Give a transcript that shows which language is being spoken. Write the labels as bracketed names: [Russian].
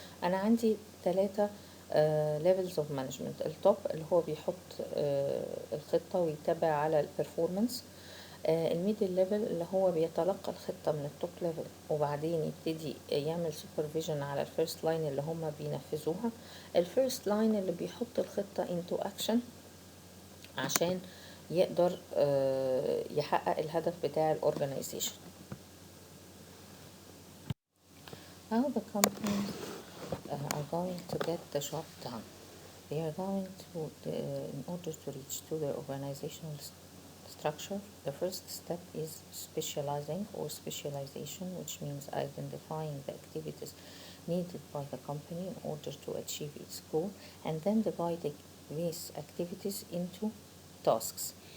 [Arabic] انا عندي [English] 3 levels of management. [Arabic] التوب اللي هو بيحط الخطه ويتابع على البرفورمانس. الميدل ليفل اللي هو بيتلقى الخطة من التوب ليفل وبعدين يبتدي يعمل سوبرفيجن على الفيرست لاين اللي هم بينفذوها. الفيرست لاين اللي بيحط الخطة [English] into action [Arabic] عشان يقدر يحقق الهدف بتاع الاورجنايزيشن. [English] How the companies are going to get the job done. They are going to, in order to reach to their organizational structure, the first step is specializing or specialization, which means identifying the activities needed by the company in order to achieve its goal, and then dividing these activities into tasks.